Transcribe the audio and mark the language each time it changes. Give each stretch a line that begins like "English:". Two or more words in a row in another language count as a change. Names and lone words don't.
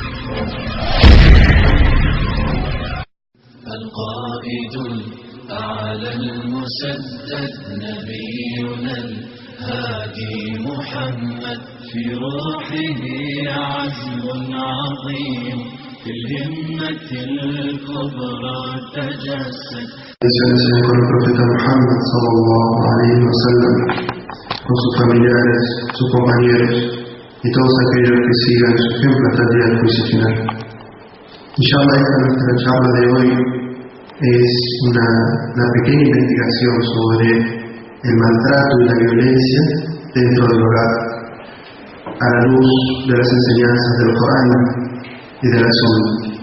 Arabic: القائد الأعلى المسدد نبينا الهادي محمد في روحه عزم عظيم في الهمة الكبرى تجسد.
Spanish: Con el profeta Muhammad
Arabic: صلى الله عليه وسلم,
Spanish: con sus familiares, sus compañeros y todos aquellos que sigan su ejemplo hasta el día del juicio final. Inshallah, nuestra charla de hoy es una pequeña investigación sobre el maltrato y la violencia dentro del hogar, a la luz de las enseñanzas del Corán y de la Sunna.